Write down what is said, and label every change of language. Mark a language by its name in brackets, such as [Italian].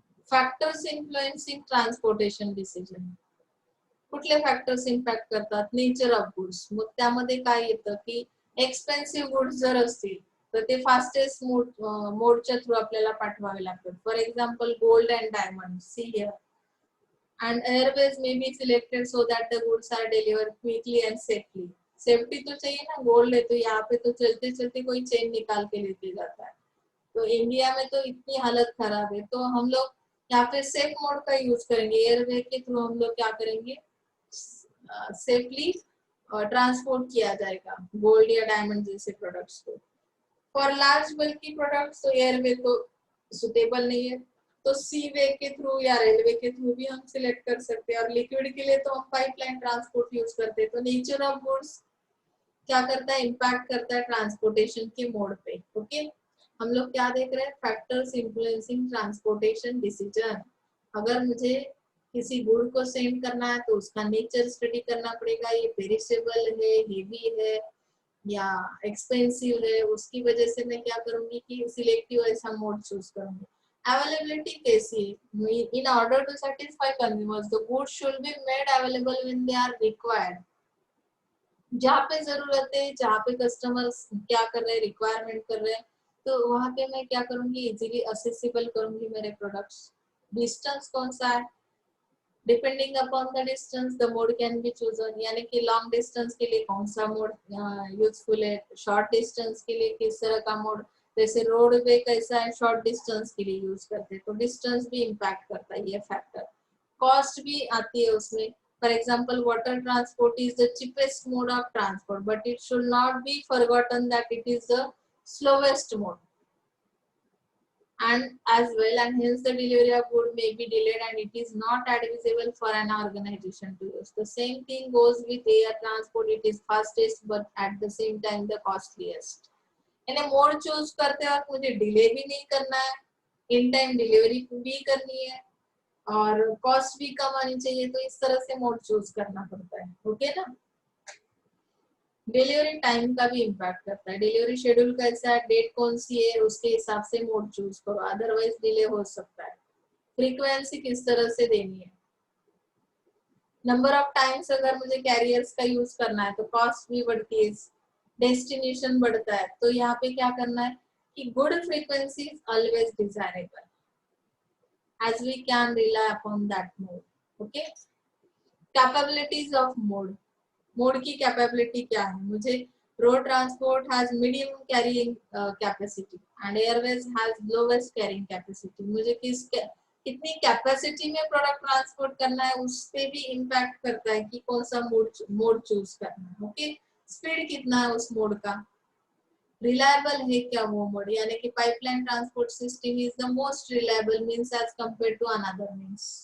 [English] Factors influencing transportation decision. [Marathi] कुठले factors impact करतात, [English] Nature of goods. [Marathi] मग त्यामध्ये काय येतं की एक्सपेन्सिव्ह गुड्स जर असतील तर ते फास्टेस्ट मोडच्या थ्रू आपल्याला पाठवावे लागतात. [English] For example gold and diamond, see here. And airways may be selected so that the goods are delivered quickly and safely. [Hindi] Safety तो चाहिए ना, गोल्ड है तो यहाँ पे तो चलते चलते कोई चेन निकाल के लेके जाता है. तो इंडिया में तो इतनी हालत खराब है, तो हम लोग यहाँ पे सेफ मोड का यूज करेंगे. एयरवे के थ्रू हम लोग क्या करेंगे, सेफली ट्रांसपोर्ट किया जाएगा गोल्ड या डायमंड जैसे प्रोडक्ट्स को. फॉर लार्ज बल्कि प्रोडक्ट्स तो एयरवे तो सुटेबल नहीं है, तो सी वे के थ्रू या रेलवे के थ्रू भी हम सिलेक्ट कर सकते हैं. और लिक्विड के लिए तो हम पाइपलाइन ट्रांसपोर्ट यूज करते हैं. तो नेचर ऑफ गुड्स क्या करता है, इम्पैक्ट करता है ट्रांसपोर्टेशन के मोड पे. ओके, हम लोग क्या देख रहे हैं, फैक्टर्स इन्फ्लुएंसिंग ट्रांसपोर्टेशन डिसीजन. अगर मुझे किसी गुड को सेंड करना है तो उसका नेचर स्टडी करना पड़ेगा. ये पेरिशेबल है, हेवी है या एक्सपेंसिव है. उसकी वजह से मैं क्या करूंगी कि सिलेक्टिव ऐसा मोड चूज करूंगी. [English] Availability [Hindi] कैसी है, [English] in order to satisfy consumers the goods should be made available when they are required. [Hindi] जहाँ पे जरूरत है, जहाँ पे कस्टमर्स क्या कर रहे हैं, रिक्वायरमेंट कर रहे हैं, तो वहाँ पे मैं क्या करूंगी, इजीली असेसिबल करूंगी मेरे प्रोडक्ट्स. [English] distance [Hindi] कौन सा है, [English] Depending upon the distance the mode can be chosen. [Hindi] यानी कि लॉन्ग डिस्टेंस के लिए कौन सा मोड यूजफुल है, शॉर्ट डिस्टेंस के लिए किस तरह का मोड. जैसे रोड वे कैसा है, शॉर्ट डिस्टेंस के लिए यूज करते हैं, तो डिस्टेंस भी इम्पैक्ट करता है ये फैक्टर. कॉस्ट भी आती है उसमें. [English] For example water transport is the cheapest mode of transport, but it should not be forgotten that it is the slowest mode and as well, and hence the delivery of good may be delayed and it is not advisable for an organization to use. The same thing goes with air transport. It is fastest but at the same time the costliest. [Hindi] यानी mode choose करते वक्त मुझे delay भी नहीं करना है, in time delivery भी करनी है और कॉस्ट भी कम आनी चाहिए, तो इस तरह से मोड चूज करना पड़ता है. ओके ना. डिलीवरी टाइम का भी इम्पैक्ट करता है. डिलीवरी शेड्यूल कैसा है, डेट कौन सी है, उसके हिसाब से मोड चूज करो, अदरवाइज डिले हो सकता है. फ्रीक्वेंसी किस तरह से देनी है, नंबर ऑफ टाइम्स अगर मुझे कैरियर्स का यूज करना है तो कॉस्ट भी बढ़ती है, डेस्टिनेशन बढ़ता है. तो यहाँ पे क्या करना है कि [English] Good frequency is always desirable as we can rely upon that mode. Okay, capabilities of mode. [Hindi] Mode की कैपेबिलिटी क्या है, मुझे [English] Road transport has medium carrying capacity and airways has lowest carrying capacity. [Hindi] मुझे कितनी कैपेसिटी में product transport करना है उस पे भी इम्पैक्ट करता है कि कौन सा मोड चूज करना है. ओके, स्पीड कितना है उस मोड का, रिलायबल है क्या वो मोड, यानी कि [English] Pipeline transport system is the most reliable means as compare to another means.